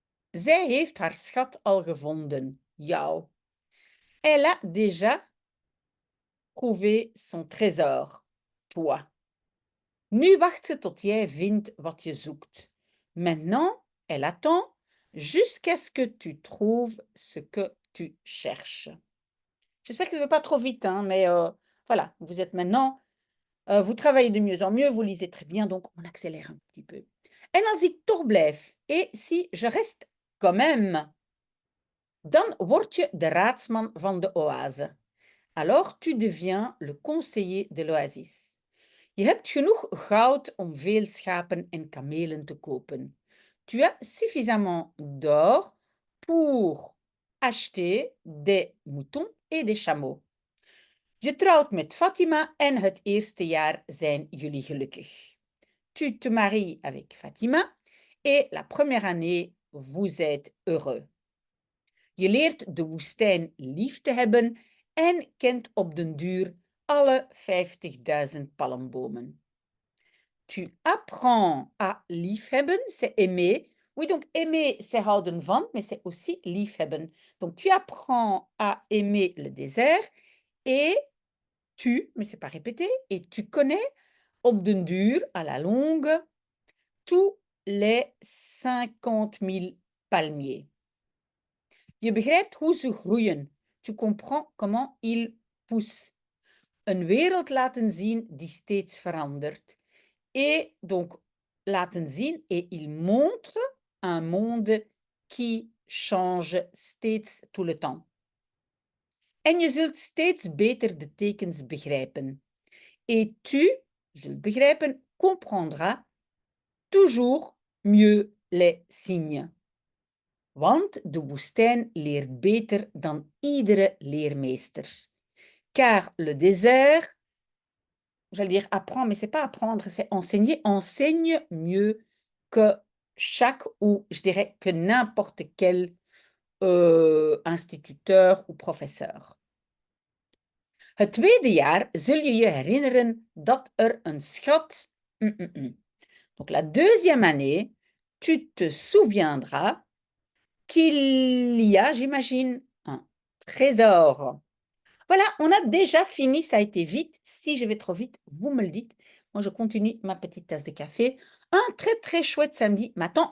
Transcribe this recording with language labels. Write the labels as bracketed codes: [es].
[nl] Zij heeft haar schat al gevonden, jou. [fr] Elle a déjà trouvé son trésor, toi. [nl] Nu wacht ze tot jij vindt wat je zoekt. [fr] Maintenant, elle attend jusqu'à ce que tu trouves ce que tu cherches. J'espère que je ne vais pas trop vite, mais voilà, vous êtes maintenant, vous travaillez de mieux en mieux, vous lisez très bien, donc on accélère un petit peu. [nl] En als ik toch blijf, [fr] et si je reste quand même, [nl] dan word je de raadsman van de oase. [fr] Alors tu deviens le conseiller de l'oasis. [nl] Je hebt genoeg goud om veel schapen en kamelen te kopen. [fr] Tu as suffisamment d'or pour acheter des moutons et des chameaux. [nl] Je trouwt met Fatima en het eerste jaar zijn jullie gelukkig. [fr] Tu te maries avec Fatima et la première année, vous êtes heureux. [nl] Je leert de woestijn lief te hebben en kent op den duur alle 50.000 palmbomen. [fr] Tu apprends à liefhebben, c'est aimer. Oui, donc aimer, c'est houden van, mais c'est aussi liefhebben. Donc tu apprends à aimer le désert et mais c'est pas répété, et tu connais op den duur, à la longue, tous les 50.000 palmiers. [nl] Je begrijpt hoe ze groeien. [fr] Tu comprends comment ils poussent. [nl] Een wereld laten zien die steeds verandert. [fr] Et donc, laten zien, et il montre, un monde qui change steeds tout le temps. [nl] En je zult steeds beter de tekens begrijpen. Et tu, zult begrijpen, [fr] comprendras toujours mieux les signes. [nl] Want de woestijn leert beter dan iedere leermeester. [fr] Car le désert, j'allais dire apprend, mais c'est pas apprendre, c'est enseigner, enseigne mieux que chaque, ou je dirais que n'importe quel instituteur ou professeur. [nl] Het tweede jaar zul je je herinneren dat er een schat... [fr] Donc la deuxième année, tu te souviendras qu'il y a, j'imagine, un trésor. Voilà, on a déjà fini, ça a été vite. Si je vais trop vite, vous me le dites. Moi, je continue ma petite tasse de café. Un très, très chouette samedi m'attend.